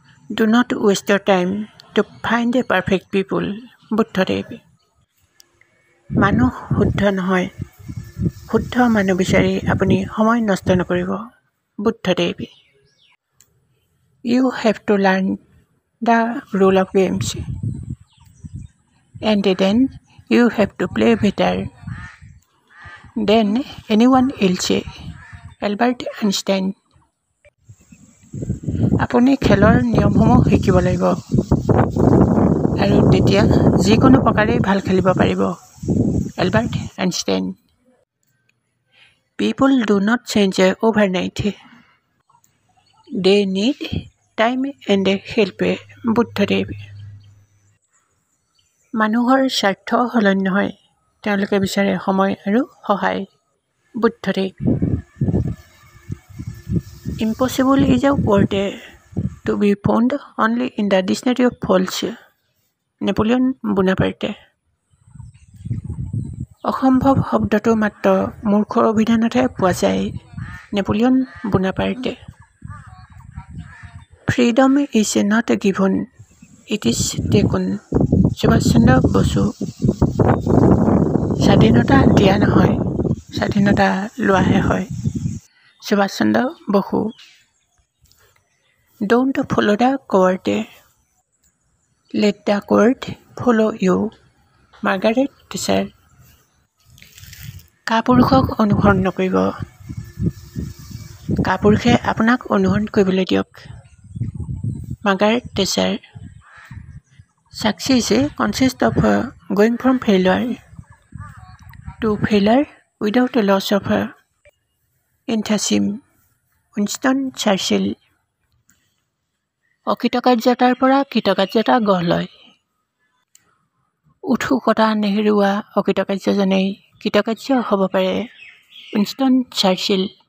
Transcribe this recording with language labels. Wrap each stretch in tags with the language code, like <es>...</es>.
<en>Do not waste your time to find a perfect people.</en> <as>Buddhadev. মানুহ শুদ্ধ নহয়, শুদ্ধ মানুহ বিচাৰি আপুনি সময় নষ্ট নকৰিব। Buddhadev.</as> <en>You have to learn the rule of games, and then you have to play better than anyone else.</en> <as>Albert Einstein. আপুনি খেলৰ নিয়মসমূহ শিকিব লাগিব আৰু তেতিয়া যিকোনো প্ৰকাৰেই ভাল খেলিব পাৰিব। Albert Einstein.</as> <en>People do not change overnight. They need time and help. Buddhadev.</en> <as>মানুহৰ স্বাৰ্থ সলনি নহয়, তেওঁলোকে বিচাৰে সময় আৰু সহায়। Buddhadev.</as> <en>Impossible is a word to be found only in the dictionary of fools.</en> <as>Napoleon Bonaparte. অসম্ভৱ শব্দটো মাত্ৰ মূৰ্খৰ অভিধানতহে পোৱা যায়। Napoleon Bonaparte.</as> <en>Freedom is not given, it is taken.</en> <as>Subhash Chandra Bose. স্বাধীনতা দিয়া নহয়, স্বাধীনতা লোৱাহে হয়। Subhash Chandra Bose.</as> <en>Don't follow the coward, let the coward follow you.</en> <as>Margaret Thatcher. কাপুৰুষক অনুসৰণ নকৰিব, কাপুৰুষে আপোনাক অনুসৰণ কৰিবলৈ দিয়ক। Margaret Thatcher.</as> <en>Success consists of going from failure to failure without a loss of enthusiasm.</en> <as>Winston Churchill. অকৃতকাৰ্যতাৰ পৰা কৃতকাৰ্যতা গঢ় লয়। উৎসুকতা নেহেৰুওৱা অকৃতকাৰ্যজনেই কৃতকাৰ্য হ'ব পাৰে। Winston Churchill.</as>